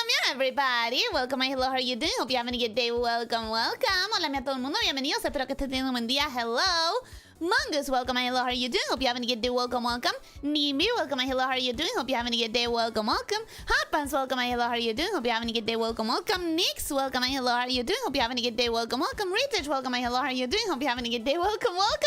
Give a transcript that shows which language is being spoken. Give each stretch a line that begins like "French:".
English: Everybody, welcome, hello, how are you doing? Hope you're having a good day. Welcome.
Spanish: Hola a todo el mundo, bienvenidos. Espero que estés teniendo un buen día.
English: Hello. Mongoose, welcome, hello, how are you doing? Hope you're having a good day. Welcome. Nimir, welcome, hello, how are you doing? Hope you're having a good day. Welcome. Hot Pants, welcome, hello, how are you doing? Hope you're having a good day. Welcome. Nix, welcome, hello, how are you doing? Hope you're having a good day. Welcome. Retouch, welcome, hello, how are you doing? Hope you're having a good day. Welcome.